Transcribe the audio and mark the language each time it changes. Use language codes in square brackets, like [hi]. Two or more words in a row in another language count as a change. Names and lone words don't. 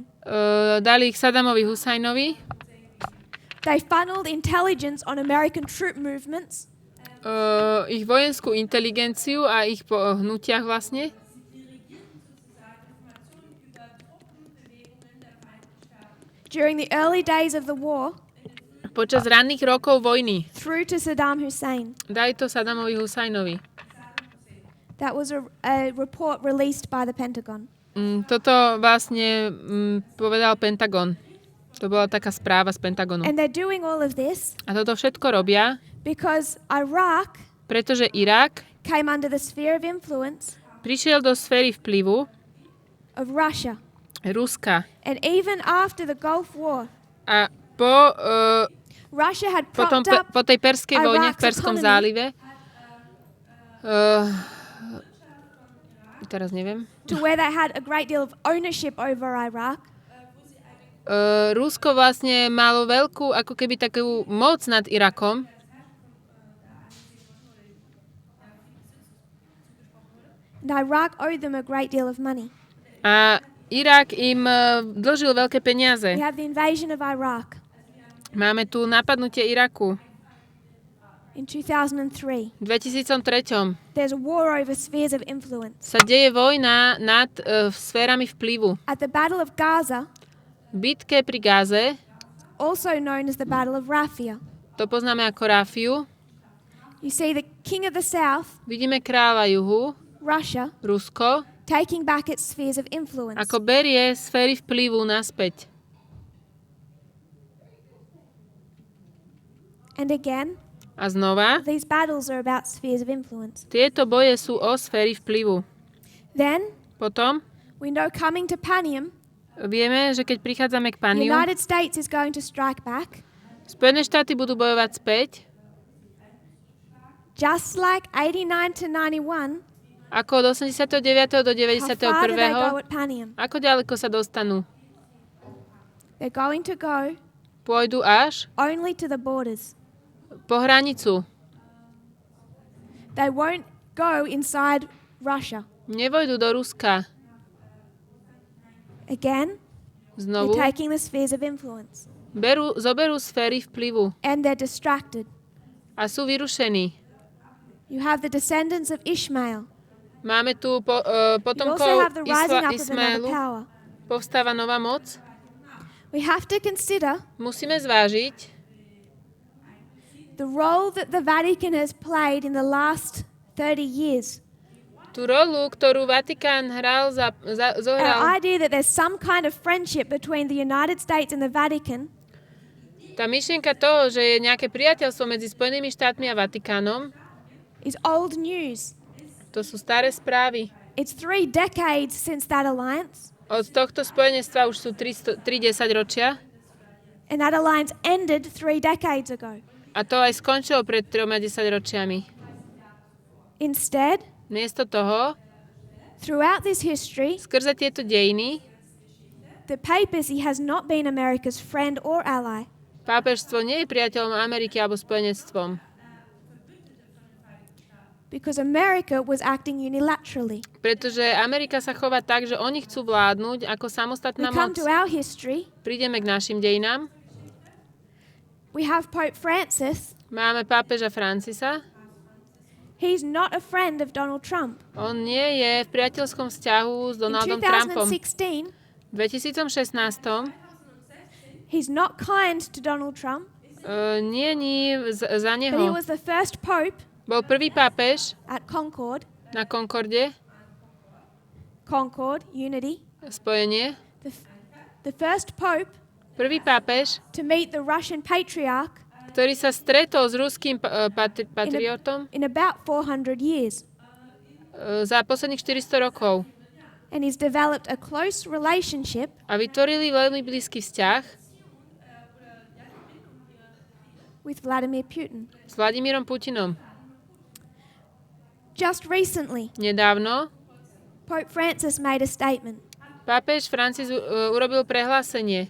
[sk] dali ich Saddamovi Husajnovi, [en] They funneled intelligence on American troop movements, [sk] ich vojenskú inteligenciu a ich po hnutiach vlastne. [en] during the early days of the war, [sk] Počas ranných rokov vojny [en] through to Saddam Hussein. [sk] dali to Saddamovi Husajnovi. [en] That was a report released by the Pentagon. [sk] Toto vlastne povedal Pentagon. To bola taká správa z Pentagonu. [en] And they're doing all of this [sk] A toto všetko robia, [en] because Iraq [sk] pretože Irak [en] came under the sphere of influence [sk] prišiel do sféry vplyvu [en] of Russia. [sk] Ruska. [en] And even after the Gulf War, [sk] A po, [en] Russia had [sk] potom, [en] propped up [sk] po tej Perskej vojne v [en] Iraq's [sk] Perskom [en] economy. [sk] zálive, teraz neviem, [en] to where they had a great deal of ownership over Iraq. [sk] Rusko vlastne malo veľkú, ako keby takú moc nad Irakom. [en] And Iraq owed them a great deal of money. [sk] A Irak im dlžil veľké peniaze. [en] We have the invasion of Iraq [sk] Máme tu napadnutie Iraku [en] in 2003. [sk] v 2003. [en] There's a war over spheres of influence. [sk] Sa deje vojna nad sférami vplyvu. [en] At the Battle of Gaza, [sk] V bitke pri Gáze, [en] also known as the Battle of Rafah, [sk] to poznáme ako Rafiu, [en] you see the king of the south, [sk] vidíme kráľa juhu, [en] Russia, [sk] Rusko, [en] taking back its spheres of influence. [sk] ako berie sféry vplyvu naspäť. [en] And again, [sk] A znova, [en] these battles are about spheres of influence. [sk] tieto boje sú o sféry vplyvu. [en] Then, [sk] Potom [en] we know coming to Panium, [sk] vieme, že keď prichádzame k [en] the [sk] Paniu, [en] United States is going to strike back, [sk] Spojené štáty budú bojovať späť, [en] just like 89 to 91. [sk] ako od 89. do [en] How far do they [sk] 91. [en] go at Panium? [sk] Ako ďaleko sa dostanú? [en] They're going to go [sk] Pôjdu až [en] only to the borders. [sk] po hranicu. [en] They won't go inside Russia. [sk] Nevojdu do Ruska. [en] Again, [sk] Znovu [en] they're taking the spheres of influence. [sk] zoberú sféry vplyvu [en] And they're distracted. [sk] a sú vyrušení. [en] You have the descendants of Ishmael. [sk] Máme tu [en] You also [sk] potomkov [en] have the rising up of another [sk] Ismaelu. [en] power. [sk] Povstáva nová moc. [en] We have to consider [sk] Musíme zvážiť [en] the role that the Vatican has played in the last 30 years. [sk] tú rolu, ktorú Vatikán zohral. [en] Our idea that there's some kind of friendship between the United States and the Vatican [sk] Tá myšlienka toho, že je nejaké priateľstvo medzi Spojenými štátmi a Vatikánom, [en] is old news. [sk] to sú staré správy. [en] It's 3 decades since that alliance, [sk] Od tohto spojenectva už sú 3 desaťročia [en] and that alliance ended 3 decades ago. [sk] a to aj skončilo pred 3 desaťročiami. [en] Instead, [sk] Miesto toho, [en] throughout this history, [sk] skrze tieto dejiny, [en] the papacy has not been America's friend or ally. [sk] pápežstvo nie je priateľom Ameriky alebo spojenectvom, [en] Because America was acting unilaterally. [sk] pretože Amerika sa chová tak, že oni chcú vládnuť ako [en] We [sk] samostatná [en] come [sk] moc. [en] to our history. [sk] Prídeme k našim dejinám. [en] We have Pope Francis. [sk] Máme pápeža Francisa. [en] He's not a friend of Donald Trump. [sk] On nie je v priateľskom vzťahu s [en] In [sk] Donaldom Trumpom. [en] 2016, [sk] V 2016 [en] he's not kind to Donald Trump, [sk] nie za [en] but he [sk] neho. [en] was the first Pope [sk] Bol prvý pápež [en] at Concord. [sk] na Concorde, [en] Concord, unity. [sk] spojenie. [en] The first Pope [sk] Prvý pápež, [en] to meet the Russian patriarch [sk] ktorý sa stretol s ruským patriotom [en] in about 400 years. [sk] za posledných 400 rokov. [en] And he's developed a close relationship [sk] A vytvorili veľmi blízky vzťah [en] with Vladimir Putin. [sk] s Vladimírom Putinom. [en] Just recently, [sk] Nedávno [en] Pope Francis made a statement. [sk] pápež Francis urobil prehlásenie.